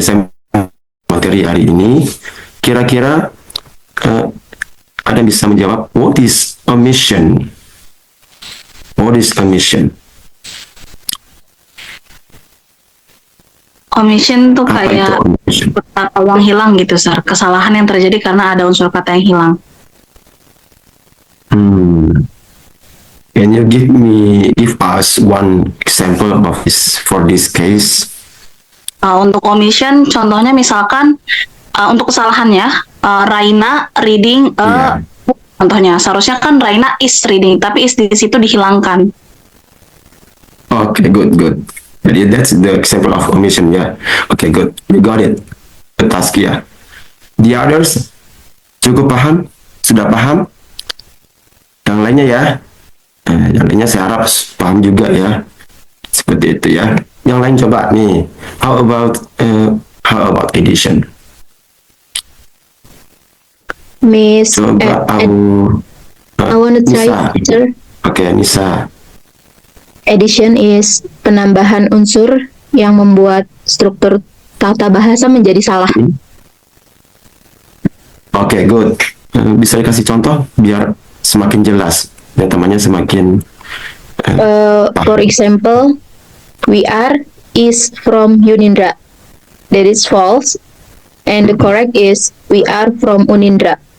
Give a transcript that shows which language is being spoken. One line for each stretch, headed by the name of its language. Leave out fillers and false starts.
Indonesian: Saya materi hari ini. Kira-kira ada yang bisa menjawab
English: what is omission? What is omission?
Indonesian: Omission tuh Apa kayak itu omission? kata uang hilang gitu, Sir. Kesalahan yang terjadi karena ada unsur kata yang hilang.
English: Can you give us one example of for this case?
Indonesian: Untuk omission, contohnya misalkan untuk kesalahannya, Raina reading Iya. book, contohnya. Seharusnya kan Raina is reading, tapi is di situ dihilangkan.
English: Okay, good. Jadi that's the example of omission, ya. Okay, good. You got it. The task, ya. The others
Indonesian: cukup paham? Sudah paham? Yang lainnya,
English: ya.
Indonesian: Yang lainnya saya harap paham juga, ya. Seperti itu, ya. Yang lain coba nih.
English: How about addition? Miss,
Indonesian: Coba
English: I want to try, Nisa. sir.
Indonesian: Oke, Nisa. Addition is penambahan unsur yang membuat struktur tata bahasa menjadi salah.
English: Oke, good.
Indonesian: Bisa dikasih contoh biar semakin jelas dan temannya semakin
English: For example, we are is from Yunindra. That is false. And the correct is we are from Unindra.